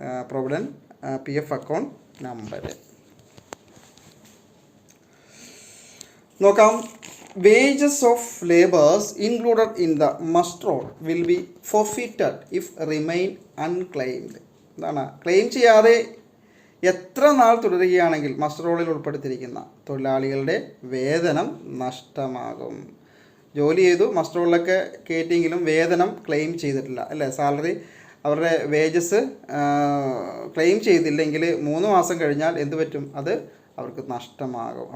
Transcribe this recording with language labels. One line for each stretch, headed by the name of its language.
English: Provident PF account number.
Malayalam: നോക്കാം.
English: Wages of labours included in the must roll will be forfeited if remain unclaimed.
Malayalam: എന്താണ്, claim ചെയ്യാതെ എത്ര നാൾ തുടരുകയാണെങ്കിൽ must റോളിൽ ഉൾപ്പെടുത്തിയിരിക്കുന്ന തൊഴിലാളികളുടെ വേതനം നഷ്ടമാകും. ജോലി ചെയ്തു, മസ്റ്റ് റോളിലൊക്കെ കയറ്റിയെങ്കിലും വേതനം ക്ലെയിം ചെയ്തിട്ടില്ല, അല്ലേ, സാലറി അവരുടെ വേജസ് ക്ലെയിം ചെയ്തില്ലെങ്കിൽ 3 മാസം കഴിഞ്ഞാൽ എന്ത് പറ്റും, അത് അവർക്ക് നഷ്ടമാകും.